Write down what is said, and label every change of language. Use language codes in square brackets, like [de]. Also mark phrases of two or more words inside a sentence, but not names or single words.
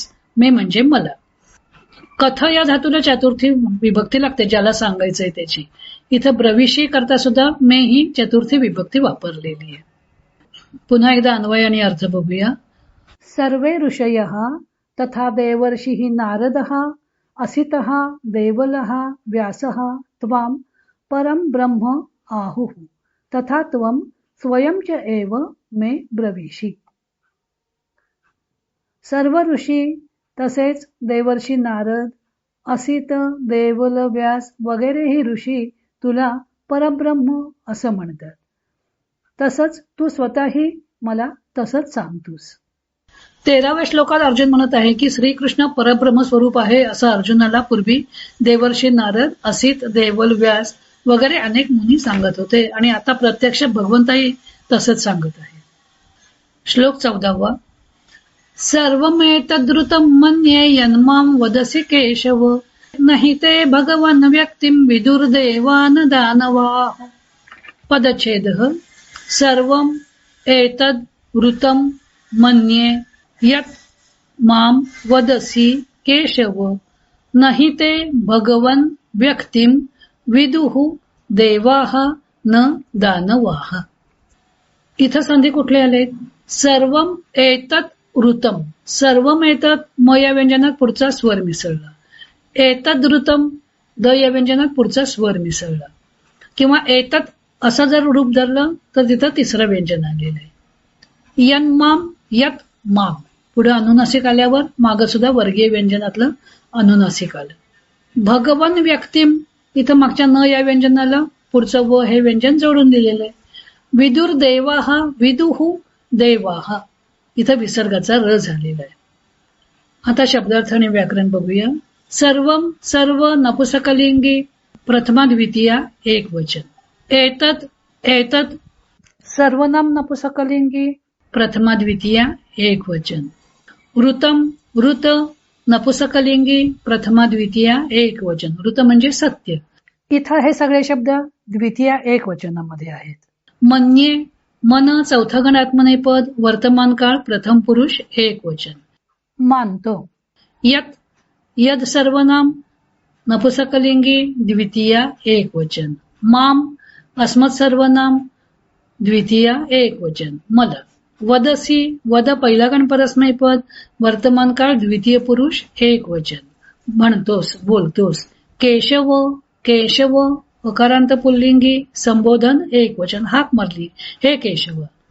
[mr] मे म्हणजे मला. कथ या धातूला चतुर्थी विभक्ती लागते ज्याला सांगायचंय त्याची. इथं ब्रवीशी करता सुद्धा मे ही चतुर्थी विभक्ती वापरलेली आहे. पुन्हा एकदा अन्वय आणि अर्थ बघूया. [sa] सर्वे ऋषयः तथा देवर्षिः नारदः असितः देवलः व्यासः त्वां परं ब्रह्म आहुः तथा त्वं स्वयं च एव मे ब्रवीषि. [mr] सर्व ऋषी तसेच देवर्षी नारद असित देवल व्यास वगैरे ही ऋषी तुला परब्रह्म असं म्हणतात. तसंच तू स्वतःही मला तसंच सांगतोस. 13व्या श्लोकात अर्जुन म्हणत आहे की श्रीकृष्ण परब्रह्म स्वरूप आहे असं अर्जुनाला पूर्वी देवर्षी नारद असित देवल व्यास वगैरे अनेक मुनी सांगत होते आणि आता प्रत्यक्ष भगवंताही तसंच सांगत आहे. श्लोक 14. [sa] सर्वमेतद्रुतं मन्ये यन्मां वदसि केशव नहि ते भगवन् व्यक्तिं विदुर्देवान् दानवाः. पदच्छेदः. सर्वम् एतद् वृतं मन्ये यत् मां वदसि केशव नहि ते भगवन् व्यक्तिं विदुः देवाः न दानवाः. [mr] इथं संधी कुठले आले? [sa] सर्वम एतत् ऋतम. सर्वम एतत् [mr] म या व्यंजनात पुढचा स्वर मिसळला. [sa] एतद् ऋतम [mr] द या व्यंजनात पुढचा स्वर मिसळला. किंवा एतत् असं जर रूप धरलं तर तिथं तिसरं व्यंजन आलेलं आहे. [sa] यन्माम यत माम [mr] पुढे अनुनासिक आल्यावर माग सुद्धा वर्गीय व्यंजनातलं अनुनासिक आलं. [sa] भगवन व्यक्तिम [mr] इथं मागच्या न या व्यंजनाला पुढचं व हे व्यंजन जोडून दिलेलं आहे. [sa] विदुर देवाहा विदुहु देवाहा [mr] इथं विसर्गाचा र झालेला आहे. आता शब्दार्थ आणि व्याकरण बघूया. सर्वम सर्व नपुसकलिंगी प्रथमा द्वितीया एक वचन. एतत् एतत् सर्वनाम नपुसकलिंगी प्रथमा द्वितीया एक वचन. ऋतम ऋत नपुसकलिंगी प्रथमा द्वितीया एक वचन. ऋत म्हणजे सत्य. इथं हे सगळे शब्द द्वितीय एक वचनामध्ये आहेत. मन्ये, मन चौथा गण आत्मनेपद, वर्तमान काळ प्रथम पुरुष एक वचन. मानतो. यत, यद सर्वनाम नपुसकलिंगी द्वितीय एक वचन. माम, अस्मत् सर्वनाम द्वितीय एक वचन. मला. वदसी, वद पहिला गण परस्मैपद, वर्तमान काळ द्वितीय पुरुष एक वचन. म्हणतोस, बोलतोस. केशव, केशव अकारांत पुल्लिंगी संबोधन एक वचन. हाक मारली, हे केशव.